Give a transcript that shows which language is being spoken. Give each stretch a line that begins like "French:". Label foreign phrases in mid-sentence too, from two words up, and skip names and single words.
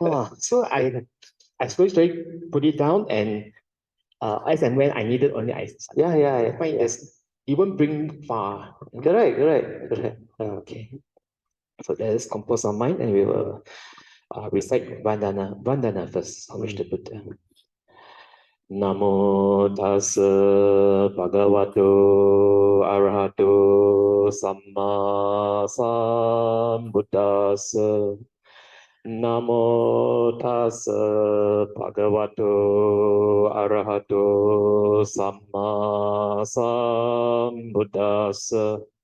English: So I slowly put it down, and as and when I needed only I find this it won't bring far. Correct. Okay. So that is composed on mind, and we will recite Vandana first. Homage to Buddha.
Pali: Namo tassa bhagavato arahato samma sambuddhassa. Namo tassa bhagavato arahato samma sambuddhassa.